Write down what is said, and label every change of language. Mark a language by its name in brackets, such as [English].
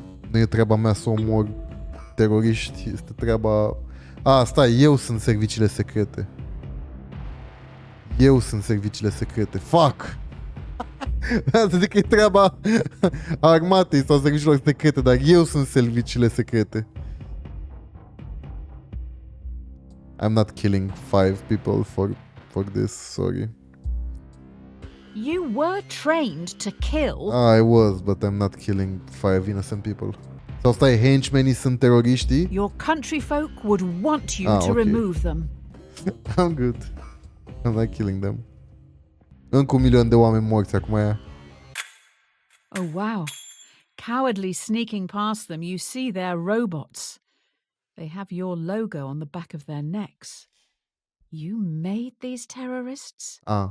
[Romanian] Nu e treaba mea să omor teroriști, este treaba... Stai, eu sunt serviciile secrete. Eu sunt serviciile secrete. Fuck! Asta zic că e treaba armatei sau serviciilor secrete, dar eu sunt serviciile secrete. [English] I'm not killing 5 people for this, sorry. You were trained to kill. I was, but I'm not killing 5 innocent people. [Romanian] Sau stai, henchmenii sunt teroriștii? [English] Your country folk would want you to okay. remove them. I'm good. I'm not killing them. [Romanian] Încă 1 milion de oameni morți acum aia. [English] Oh, wow. Cowardly sneaking past them, you see they're robots. They have your logo on the back of their necks. You made these terrorists?